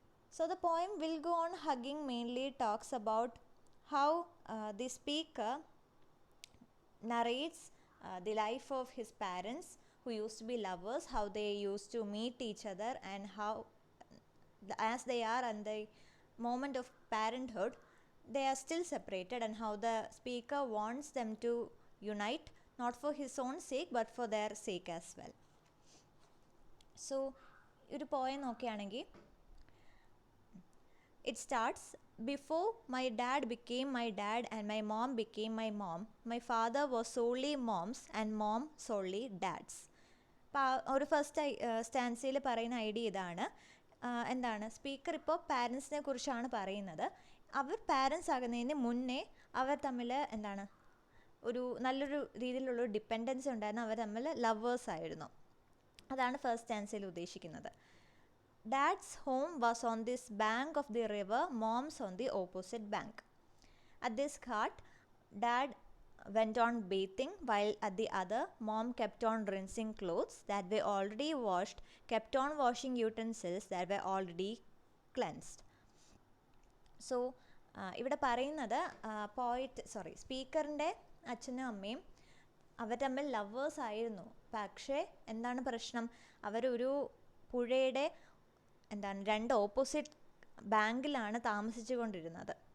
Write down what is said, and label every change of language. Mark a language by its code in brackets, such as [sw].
[en] So the poem Will Go On Hugging mainly talks about how the speaker narrates the life of his parents who used to be lovers, how they used to meet each other and how as they are at the moment of parenthood, they are still separated and how the speaker wants them to unite, not for his own sake but for their sake as well. So [ml] ഒരു poem നോക്കുകയാണെങ്കിൽ [en] it starts, before my dad became my dad and my mom became my mom, my father was solely mom's and mom solely dad's. [ml] ഒരു first സ്റ്റാൻസിൽ പറയുന്ന idea ഇതാണ്. എന്താണ്, speaker ഇപ്പോൾ പാരൻസിനെ കുറിച്ചാണ് പറയുന്നത്. അവർ parents ആകുന്നതിന് മുന്നേ അവർ തമ്മിൽ എന്താണ് ഒരു നല്ലൊരു രീതിയിലുള്ളൊരു ഡിപ്പെൻഡൻസി ഉണ്ടായിരുന്നു, അവർ തമ്മിൽ ലവേഴ്സ് ആയിരുന്നു. അതാണ് ഫസ്റ്റ് സ്റ്റാൻസിൽ ഉദ്ദേശിക്കുന്നത്. [en] Dad's home was on this bank of the river, mom's on the opposite bank. At this cart, dad went on bathing while at the other, mom kept on rinsing clothes that were already washed, kept on washing utensils that were already cleansed. [ml] So ഇവിടെ പറയുന്നത് സ്പീക്കറിൻ്റെ അച്ഛനും അമ്മയും അവർ തമ്മിൽ lovers ആയിരുന്നു. പക്ഷേ എന്താണ് പ്രശ്നം, അവരൊരു പുഴയുടെ രണ്ട് ഓപ്പോസിറ്റ് ബാങ്കിലാണ് താമസിച്ചു കൊണ്ടിരുന്നത്.